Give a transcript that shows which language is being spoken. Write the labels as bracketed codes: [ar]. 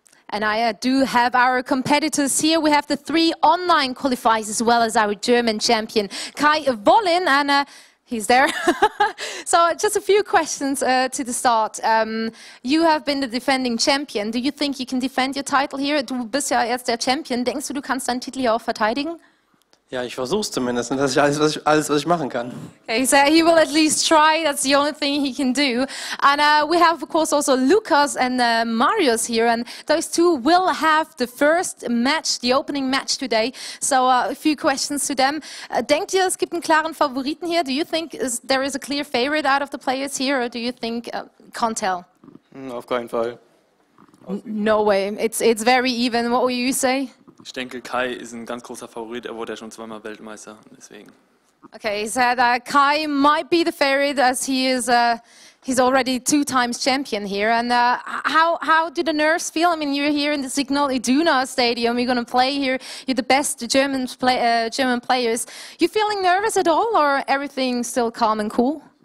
[en] And I do have our competitors here. We have the 3 online qualifiers as well as our German champion, Kai Wollin, and he's there. So just a few questions to the start. You have been the defending champion. Do you think you can defend your title here? [de] Du bist ja jetzt der Champion. Denkst du, du kannst deinen Titel ja auch verteidigen? Ja, ich versuch's zumindest. Das ist alles, was ich machen kann. [en] Okay, so he will at least try. That's the only thing he can do. And we have, of course, also Lucas and Marius here. And those 2 will have the first match, the opening match today. So a few questions to them. [de] Denkt ihr, es gibt einen klaren Favoriten hier? [en] Do you think there is a clear favorite out of the players here? Or do you think, can't tell? [de] Auf keinen Fall. [en] No way. It's very even. What will you say? [de] Ich denke, Kai ist ein ganz großer Favorit. Er wurde ja schon zweimal Weltmeister, deswegen. [en] Okay, he said Kai might be the favorite as he is. He's already 2 times champion here. And how do the nerves feel? I mean, you're here in the Signal Iduna Stadium. You're going to play here. You're the best German players. You feeling nervous at all, or everything still calm and cool?